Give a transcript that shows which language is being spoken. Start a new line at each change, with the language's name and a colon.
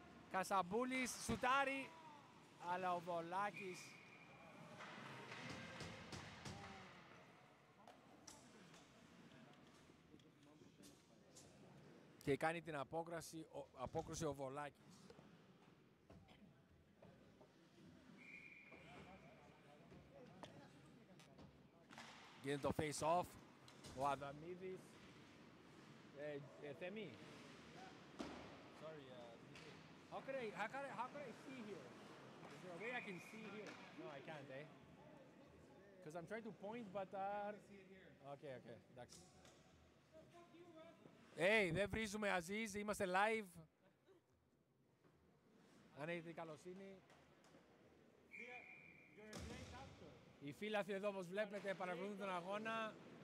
Greek: Κασαμπούλης σουτάρει, αλλά ο Βολάκης και κάνει την απόκρουση ο Βολάκης. Γίνεται το face-off. Ο Αδαμίδης. Θέμη.
English: Sorry, how could I see here? Is there a way I can see here? No, I can't, eh? Because I'm trying to point, but...
Greek: Okay, εντάξει. Δεν βρίζουμε Αζίζ, είμαστε live. Αν έχετε καλοσύνη. Οι φίλαθλοι εδώ, όπως βλέπετε, παρακολουθούν τον αγώνα.